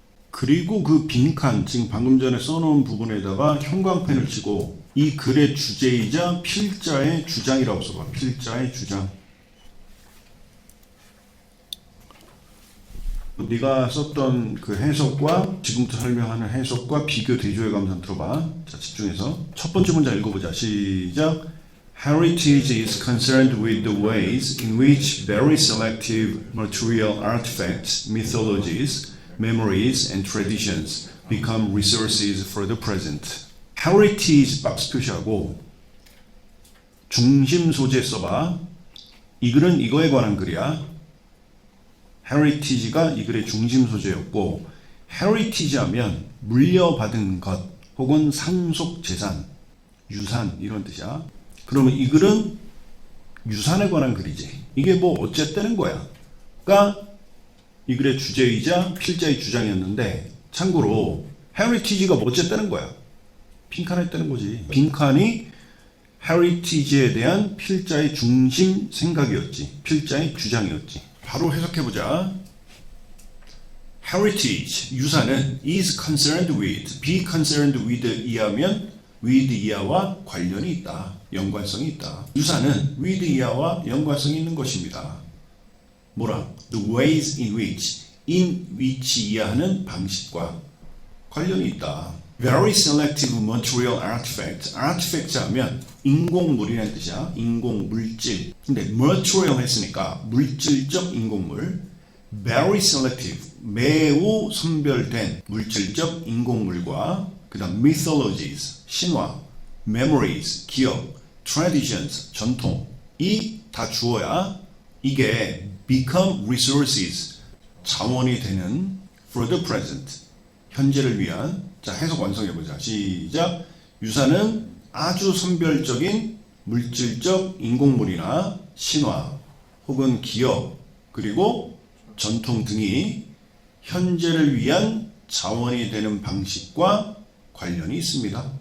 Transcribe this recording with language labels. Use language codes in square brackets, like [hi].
[ko] 그리고 그 빈칸, 지금 방금 전에 써놓은 부분에다가 형광펜을 치고 이 글의 주제이자 필자의 주장이라고 써봐. 필자의 주장. 네가 썼던 그 해석과 지금부터 설명하는 해석과 비교 대조해가면서 한번 들어봐. 자, 집중해서 첫 번째 문장 읽어보자. 시작. [en] Heritage is concerned with the ways in which very selective material artifacts, mythologies, memories and traditions become resources for the present. [ko] Heritage 박스 표시하고 중심 소재 써봐. 이 글은 이거에 관한 글이야. Heritage가 이 글의 중심 소재였고, Heritage 하면 물려받은 것 혹은 상속 재산, 유산 이런 뜻이야. 그러면 이 글은 유산에 관한 글이지. 이게 뭐 어쨌다는 거야. 그러니까 이 글의 주제이자 필자의 주장이었는데, 참고로 Heritage가 뭐 어쨌다는 거야. 빈칸에 했다는 거지. 빈칸이 Heritage에 대한 필자의 중심 생각이었지. 필자의 주장이었지. 바로 해석해보자. Heritage, 유산은 [en] is concerned with, [ko] be concerned with 이하면 with 이하와 관련이 있다. 연관성이 있다. 유산은 with 이하와 연관성이 있는 것입니다. 뭐라? [en] The ways in which [ko] 이하는 방식과 관련이 있다. [en] Very selective material artifact. [ko] artifact 하면 인공물이라는 뜻이야. 인공물질. 근데 material 했으니까 물질적 인공물. [en] Very selective. [ko] 매우 선별된 물질적 인공물과 그 다음 mythologies. 신화. memories. 기억. traditions. 전통. 이 다 주어야 이게 [en] become resources. [ko] 자원이 되는 [en] for the present. [ko] 현재를 위한. 자, 해석 완성해보자. 시작. 유산은 아주 선별적인 물질적 인공물이나 신화 혹은 기억 그리고 전통 등이 현재를 위한 자원이 되는 방식과 관련이 있습니다.